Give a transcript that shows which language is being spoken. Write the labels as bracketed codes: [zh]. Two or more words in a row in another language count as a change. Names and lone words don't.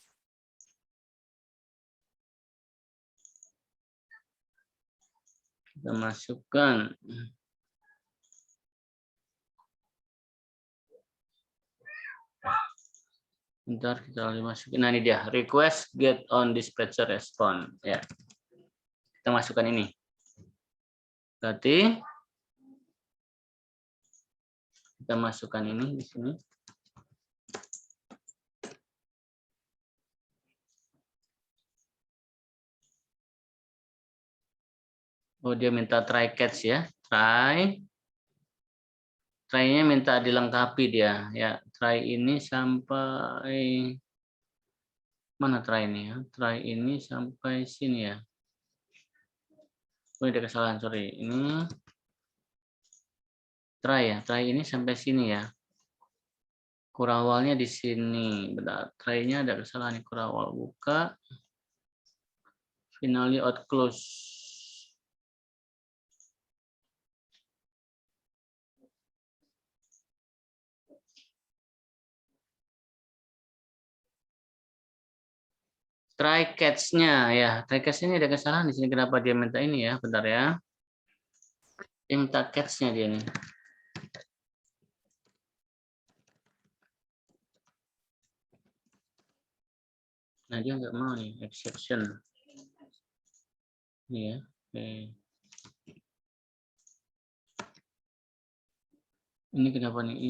[id] Kita masukkan. Bentar, kita masukin. Nah, ini dia, [en] request get on dispatcher respond. [id] Ya, kita masukkan ini. Berarti kita masukkan ini di sini. Oh, dia minta [en] try catch [id] ya, try-nya minta dilengkapi dia. Ya, try ini sampai mana try ini ya? Try ini sampai sini ya. Oh, ada kesalahan, sorry. Ini try ya, try ini sampai sini ya. Kurawalnya di sini. Benar. Try-nya ada kesalahan. Kurawal buka. [en] Finally out close. Try catch- [id] nya ya. [en] Try catch- [id] nya ada kesalahan di sini. Kenapa dia minta ini ya? Bentar ya. Dia minta catch-nya dia nih. Nah, dia nggak mau nih, exception. Ini ya. Oke. Ini kenapa nih?